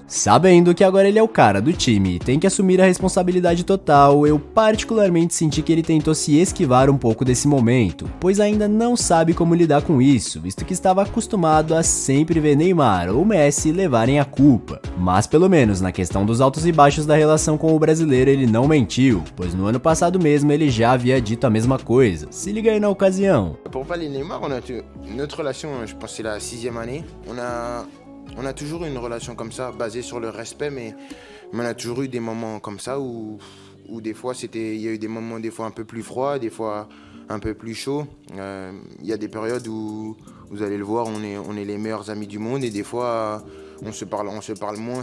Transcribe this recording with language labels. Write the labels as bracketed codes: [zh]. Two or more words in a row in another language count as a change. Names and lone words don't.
[pt] Sabendo que agora ele é o cara do time e tem que assumir a responsabilidade total, eu particularmente senti que ele tentou se esquivar um pouco desse momento, pois ainda não sabe como lidar com isso, visto que estava acostumado a sempre ver Neymar ou Messi levarem a culpa. Mas pelo menos na questão dos altos e baixos da relação com o brasileiro ele não mentiu, pois no ano passado mesmo ele já havia dito a mesma coisa. Se liga aí na ocasião. [fr] Pour parler de Neymar, notre relation, je pense que c'est la 6e année. On a toujours eu une relation comme ça, basée sur le respect, mais on a toujours eu des moments comme ça où des fois il y a eu des moments des fois un peu plus froids, des fois un peu plus chauds. Il y a des périodes où vous allez le voir, on est les meilleurs amis du monde et des fois on se parle moins.